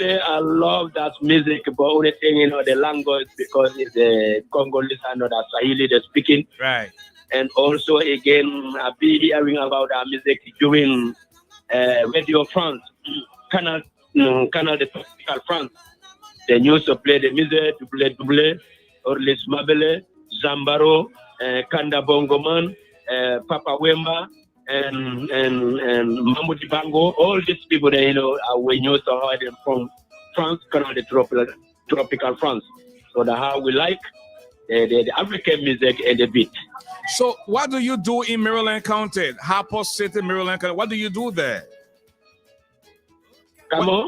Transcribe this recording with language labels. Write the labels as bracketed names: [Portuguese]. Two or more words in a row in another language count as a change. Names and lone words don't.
[English] I love that music, but only thing, the language, because it's the Congolese and the Swahili they're speaking. Right. And also, again, I've been hearing about our music during Radio France, Canal de Tropical France. They used to play the music, double, Orlis Mabele, Zambaro, Kanda Bongoman, Papa Wemba, and Mamudi Bango, all these people that we used to hear them from France, Canal de Tropical France. So that's how we like the African music and the beat. So what do you do in Maryland County, Hartford City, Maryland County? What do you do there? Come on.